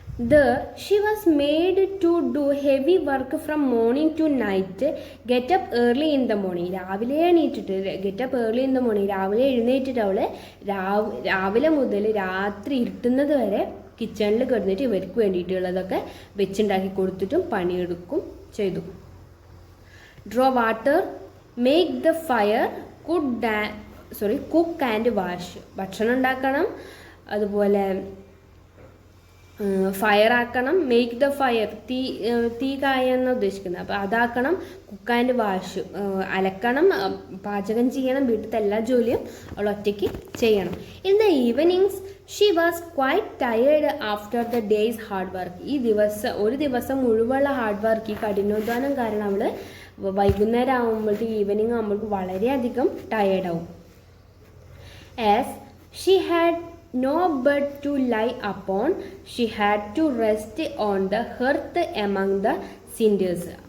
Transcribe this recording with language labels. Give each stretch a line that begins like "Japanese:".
English: There she was made to do heavy work from morning to night. Get up early in the morning.
Malayalam: രാവിലെ എണീറ്റിട്ട്
English: get up early in the morning.
Malayalam: രാവിലെ എഴുന്നേറ്റിട്ട് അവൾ രാവിലെ മുതൽ രാത്രി ഇരുട്ടുന്നത് വരെ കിച്ചണിൽ കിടന്നിട്ട് ഇവർക്ക് വേണ്ടിയിട്ടുള്ളതൊക്കെ വെച്ചുണ്ടാക്കി കൊടുത്തിട്ടും പണിയെടുക്കും ചെയ്തു.
English: Draw water, make the fire, cook and wash.
Malayalam: ഭക്ഷണം ഉണ്ടാക്കണം, അതുപോലെ ഫയർ ആക്കണം,
English: make the fire,
Malayalam: തീ കായെന്ന് ഉദ്ദേശിക്കുന്നത്. അപ്പോൾ അതാക്കണം.
English: cook and wash,
Malayalam: അലക്കണം, പാചകം ചെയ്യണം, വീട്ടിലത്തെ എല്ലാ ജോലിയും അവൾ ഒറ്റയ്ക്ക് ചെയ്യണം.
English: In the evenings she was quite tired after the day's hard work.
Malayalam: ഒരു ദിവസം മുഴുവനുള്ള ഹാർഡ് വർക്ക്, ഈ കഠിനാധ്വാനം കാരണം അവൾ വൈകുന്നേരം ആകുമ്പോഴത്തേക്ക്, ഈവനിങ് ആകുമ്പോഴേക്കും വളരെയധികം ടയേർഡാവും.
English: As she had no bed to lie upon, she had to rest on the hearth among the cinders.